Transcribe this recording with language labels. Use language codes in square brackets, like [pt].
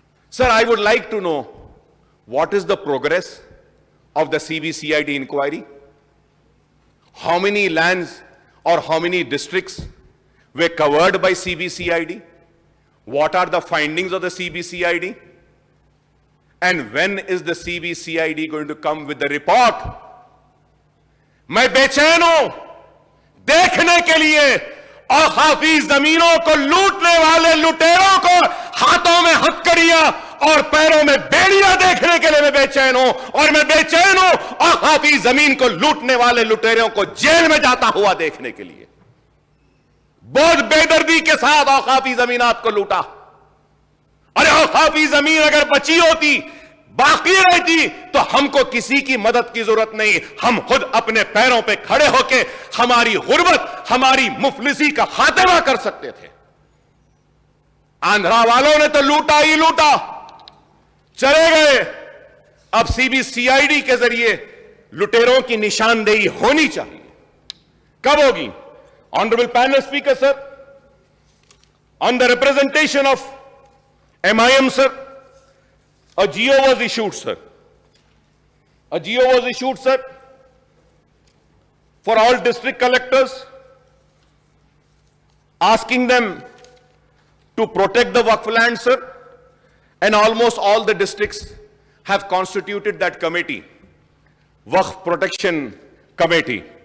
[en] Sir, I would like to know what is the progress of the CBCID inquiry? How many lands or how many districts were covered by CBCID? What are the findings of the CBCID? And when is the CBCID going to come with the report? [hi] मैं बेचैन हूं देखने के लिए औकाफी जमीनों को लूटने वाले लुटेरों को हाथों में हथकड़ियां और पैरों में बेड़ियां देखने के लिए मैं बेचैन हूं. और मैं बेचैन हूं औकाफी जमीन को लूटने वाले लुटेरों को जेल में जाता हुआ देखने के लिए. बहुत बेदर्दी के साथ औकाफी जमीनात को लूटा. अरे औकाफी जमीन अगर बची होती, बाकी रहती, तो हमको किसी की मदद की जरूरत नहीं. हम खुद अपने पैरों पे खड़े होके हमारी गुर्बत, हमारी मुफलिसी का खात्मा कर सकते थे. आंध्रा वालों ने तो लूटा ही लूटा, चले गए. अब सीबीसीआईडी के जरिए लुटेरों की निशानदेही होनी चाहिए. कब होगी? [en] Honorable panel speaker sir, on the representation of MIM sir, A GO was issued, sir. A GO was issued, sir, for all district collectors, asking them to protect the Waqf land, sir, and almost all the districts have constituted that committee, Waqf Protection Committee.